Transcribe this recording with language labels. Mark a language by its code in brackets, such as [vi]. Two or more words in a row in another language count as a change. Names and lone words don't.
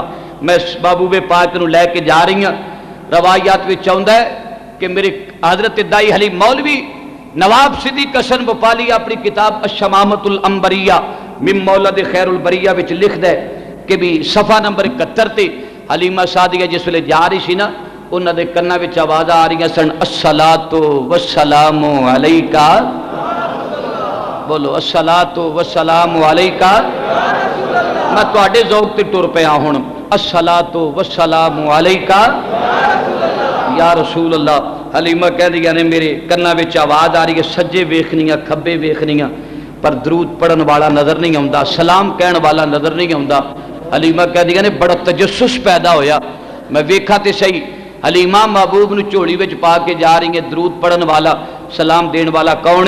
[pa] میں محبوب پاک نوں لے کے جا رہی ہاں۔ روایات وچ آؤندا ہے کہ میرے حضرت دائی حلی مولوی نواب صدیق حسن وفالی اپنی کتاب اشمامۃ العنبریہ من مولد خیر البریہ وچ لکھدا ہے کہ بھی صفحہ نمبر 71 تے حلیمہ سعدیہ جس ویلے جا رہی سی نا انہاں دے کناں وچ آوازاں آ رہی سن [ar] الصلاة والسلام عليك. بولو الصلاة والسلام عليك. [pa] میں تہاڈے ذوق تے ٹر پیا ہن [ar] الصلاة والسلام عليك يا رسول الله. [pa] حلیمہ کہدیاں نے میرے کناں وچ آواز آ رہی ہے، سجے ویکھنیاں کھبے ویکھنیاں پر درود پڑھن والا نظر نہیں آؤندا، سلام کہن والا نظر نہیں آؤندا. حلیمہ کہدیاں نے بڑا تجسس پیدا ہویا۔ میں ویکھا تے صحیح حلیمہ محبوب نوں جھولی وچ پا کے جا رہی ہے، درود پڑھن والا سلام دین والا کون ہے?